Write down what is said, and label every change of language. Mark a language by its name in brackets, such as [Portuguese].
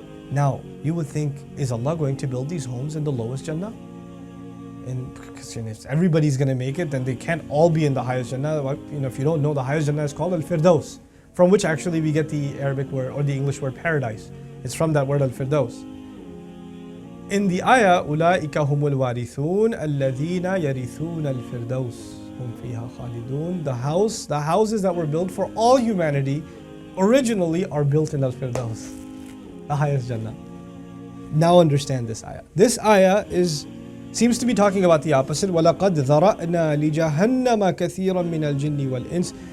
[English] Now, you would think, is Allah going to build these homes in the lowest Jannah? And because if everybody's going to make it, then they can't all be in the highest Jannah. If you don't know, the highest Jannah is called Al-Firdaus, from which actually we get the Arabic word or the English word paradise. It's from that word Al-Firdaus. In the ayah, [Arabic] أُولَٰئِكَ هُمُ الْوَارِثُونَ الَّذِينَ يَرِثُونَ الْفِرْدَوْسِ هُمْ فِيهَا خَالِدُونَ. [English] The houses that were built for all humanity originally are built in Al-Firdaus, the highest Jannah. Now understand this ayah. This ayah seems to be talking about the opposite. [Arabic] وَلَقَدْ ذَرَأْنَا لِجَهَنَّمَ كَثِيرًا مِنَ الْجِنِّ وَالْإِنسِ.